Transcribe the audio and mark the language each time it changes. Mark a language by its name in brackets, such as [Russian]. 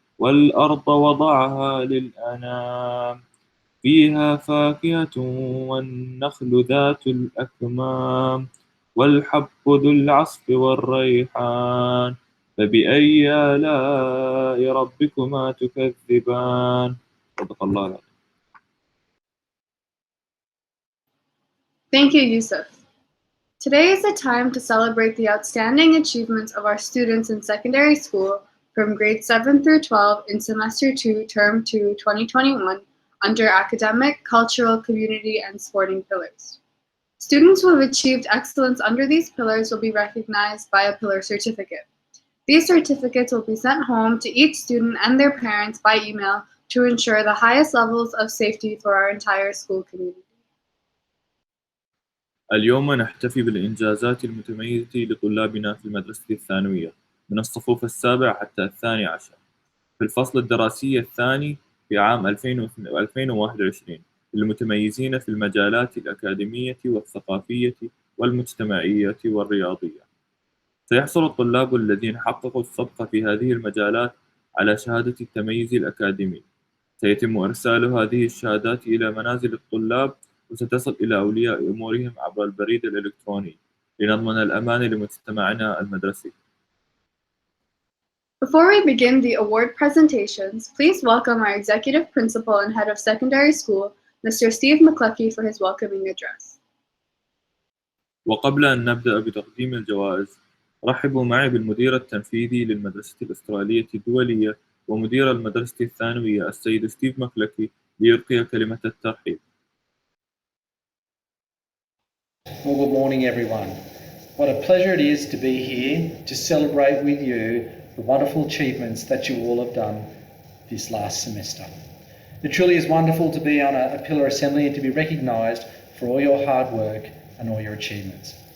[Arabic] والأرض وضعها للأنام فيها فاكهة والنخل ذات الأكمام والحب ذو العصف والريحان فبأي آلاء ربكما تكذبان صدق الله العظيم. [English] Thank you, Yusuf. Today is a time to celebrate the outstanding achievements of our students in secondary school from grades 7 through 12 in Semester 2, Term 2, 2021 under Academic, Cultural, Community, and Sporting pillars. Students who have achieved excellence under these pillars will be recognized by a pillar certificate. These certificates will be sent home to each student and their parents by email to ensure the highest levels of safety for our entire school community. [Arabic] اليوم نحتفي بالإنجازات المتميزة لطلابنا في المدرسة الثانوية من الصفوف السابع حتى الثاني عشر في الفصل الدراسي الثاني في عام 2021 للمتميزين في المجالات الأكاديمية والثقافية والمجتمعية والرياضية. سيحصل الطلاب الذين حققوا السبق في هذه المجالات على شهادة التميز الأكاديمي. سيتم إرسال هذه الشهادات إلى منازل الطلاب وستصل إلى أولياء أمورهم عبر البريد الإلكتروني لنضمن الأمان لمجتمعنا المدرسي. [English] Before we begin the award presentations, please welcome our Executive Principal and Head of Secondary School, Mr. Steve McCluskey, for his welcoming address. [Arabic] وقبل أن نبدأ بتقديم الجوائز، رحبوا معي بالمدير التنفيذي للمدرسة الأسترالية الدولية ومدير المدرسة الثانوية السيد ستيف مكلكي ليلقي كلمة الترحيب. [English] Well, good morning, everyone. What a pleasure it is to be here to celebrate with you the wonderful achievements that you all have done this last semester. It truly is wonderful to be on a pillar assembly and to be recognised for all your hard work and all your achievements.